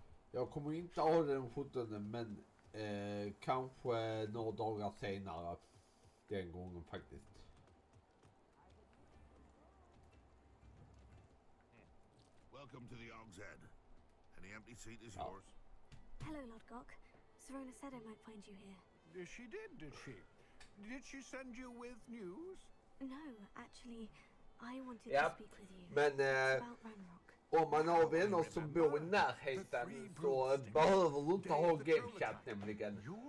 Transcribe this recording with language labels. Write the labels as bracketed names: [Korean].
[Swedish] Jag kommer inte ha den 17, men kanske några dagar senare den gången faktiskt. [English] Welcome to the Hog's Head. Any empty seat is yours. Hello, Lodgok. Serona said I might find you here. She did she? Did she send you with news? No, actually, I wanted to speak with you. [Swedish] Men [English] about Ranrock. [Swedish] om man har vänner som bor i närheten så behöver du inte ha gamechat nämligen.